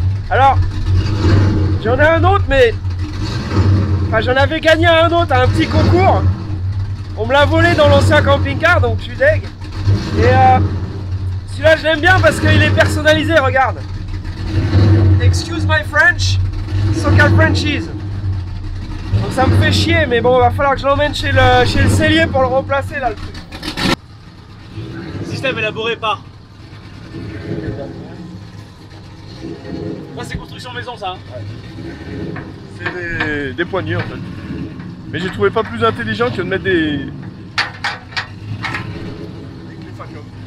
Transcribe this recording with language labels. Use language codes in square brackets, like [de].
[fr] Alors, j'en ai un autre, mais... Enfin, j'en avais gagné un autre à un petit concours. On me l'a volé dans l'ancien camping-car, donc je suis deg. Et celui-là, je l'aime bien parce qu'il est personnalisé, regarde. [en] Excuse my French, Socal Frenchies. [fr] Donc ça me fait chier, mais bon, il va falloir que je l'emmène chez le sellier pour le remplacer, là, le truc. Système élaboré par... Ça, c'est construction maison, ça. C'est des poignées en fait. Mais j'ai trouvé pas plus intelligent que de mettre des clés Facom.